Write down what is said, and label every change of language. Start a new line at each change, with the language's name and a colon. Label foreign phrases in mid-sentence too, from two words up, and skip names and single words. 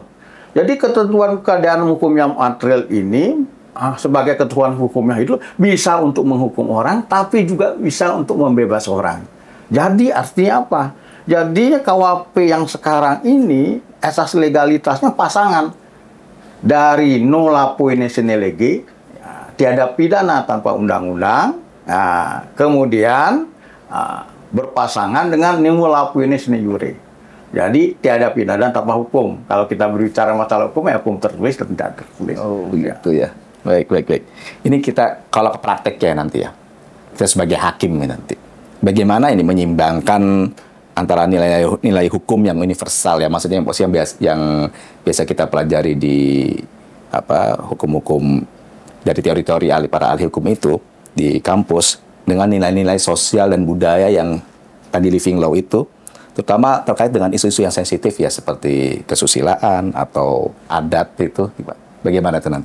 Indonesian: Jadi ketentuan keadaan hukum yang material ini sebagai ketentuan hukum yang hidup bisa untuk menghukum orang, tapi juga bisa untuk membebas orang. Jadi artinya apa? Jadi KUHP yang sekarang ini asas legalitasnya pasangan dari
Latin: nulla poene sine lege,
Indonesian: ya, tiada pidana tanpa undang-undang. Nah, kemudian berpasangan dengan
Latin: nulla poene sine jure.
Indonesian: Jadi tiada pidana tanpa hukum. Kalau kita berbicara masalah hukum, ya hukum tertulis dan tidak tertulis. Oh, begitu ya. Baik. Ini kita kalau ke prakteknya nanti ya. Kita sebagai hakim nanti. Bagaimana ini menyimbangkan antara nilai hukum yang universal ya, maksudnya yang biasa kita pelajari di hukum-hukum dari teori-teori para ahli hukum itu di kampus dengan nilai-nilai sosial dan budaya yang tadi
English: living law
Indonesian: itu, terutama terkait dengan isu-isu yang sensitif ya seperti kesusilaan atau adat itu, bagaimana itu nanti?